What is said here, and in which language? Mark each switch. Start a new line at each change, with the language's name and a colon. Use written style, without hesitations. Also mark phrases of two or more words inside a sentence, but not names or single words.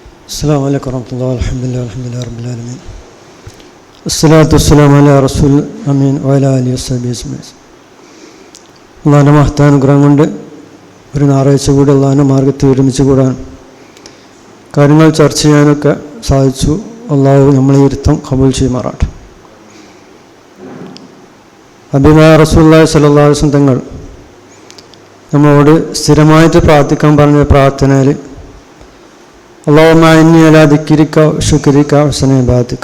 Arabic: السلام عليكم ورحمة الله والحمد لله رب العالمين الصلاة والسلام على رسول أمين وعلى آله وصحبه أجمعين.
Malayalam: അള്ളാഹിൻ്റെ മഹത്താനുഗ്രഹം കൊണ്ട് ഒരു ഞായറാഴ്ച കൂടി അള്ളാഹിൻ്റെ മാർഗത്തിൽ ഒരുമിച്ച് കൂടാൻ കാര്യങ്ങൾ ചർച്ച ചെയ്യാനൊക്കെ സാധിച്ചു. അള്ളാഹു നമ്മളെ ഇരുത്തം ഖബൂൽ ചെയ്യുമാറാട്ടെ. ഹബീബായ
Arabic: رسول الله صلى الله عليه وسلم
Malayalam: തങ്ങൾ നമ്മളോട് സ്ഥിരമായിട്ട് പ്രാർത്ഥിക്കാൻ പറഞ്ഞ പ്രാർത്ഥനയിൽ
Arabic: اللهم إني على ذكرك شكرك حسن عبادتك.